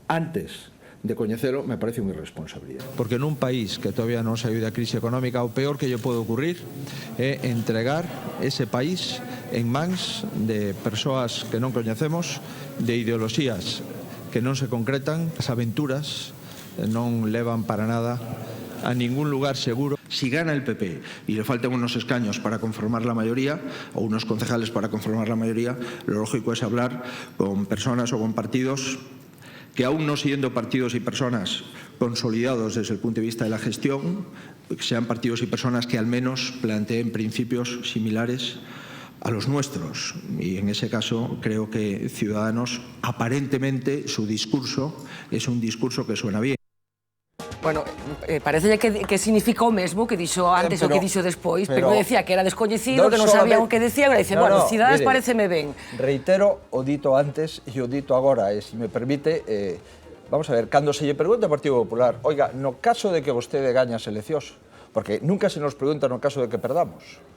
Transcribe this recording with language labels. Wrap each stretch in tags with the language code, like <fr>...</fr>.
<gl>antes de coñecelo, me parece unha irresponsabilidade. Porque nun país que todavía non saiu da crise económica, o peor que lle pode ocurrir é entregar ese país en mans de persoas que non coñecemos, de ideoloxías que non se concretan. As aventuras non levan para nada a ningún lugar seguro.</gl> <es>Si gana el PP y le faltan unos escaños para conformar la mayoría, o unos concejales para conformar la mayoría, lo lógico es hablar con personas o con partidos que, aún no siendo partidos y personas consolidados desde el punto de vista de la gestión, sean partidos y personas que al menos planteen principios similares a los nuestros. Y en ese caso creo que Ciudadanos, aparentemente, su discurso es un discurso que suena bien.</es> <gl>Bueno, parece que significa o mesmo que dixo antes o que dixo despois, pero decía que era descoñecido, que non sabía o que decía, e dice, bueno, Ciudadanos pareceme ben. Reitero o dito antes e o dito agora, e se me permite, vamos a ver, cando se lle pregunta ao Partido Popular, oiga, no caso de que vostede gaña as eleccións, porque nunca se nos pregunta no caso de que perdamos.</gl>